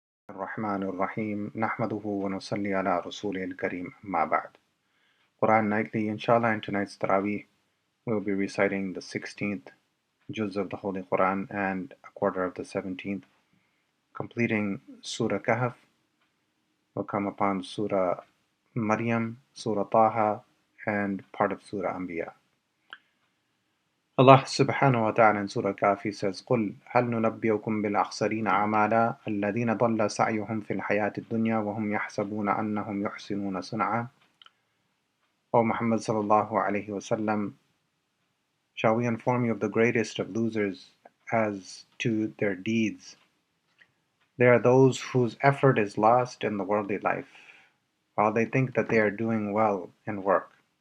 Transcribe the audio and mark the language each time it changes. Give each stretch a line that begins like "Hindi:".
Arabic: الرحمن الرحيم نحمده ونصلي على رسوله الكريم أما بعد.
English: Quran Nightly, inshallah, in tonight's Taraweeh, we'll be reciting the 16th Juz of the Holy Quran and a quarter of the 17th, completing Surah Kahf. We'll come upon Surah Maryam, Surah Taha, and part of Surah Anbiya. Allah subhanahu wa ta'ala in Surah Kahf says,
Arabic: قُلْ هَلْ نُنَبِّئُكُمْ بِالْأَخْسَرِينَ أَعْمَالًا الَّذِينَ ضَلَّ سَعْيُهُمْ فِي الْحَيَاةِ الدُّنْيَا وَهُمْ يَحْسَبُونَ أَنَّهُمْ يُحْسِنُونَ صُنْعًا.
English: O Muhammad sallallahu alayhi wasallam, shall we inform you of the greatest of losers as to their deeds? They are those whose effort is lost in the worldly life, while they think that they are doing well in work.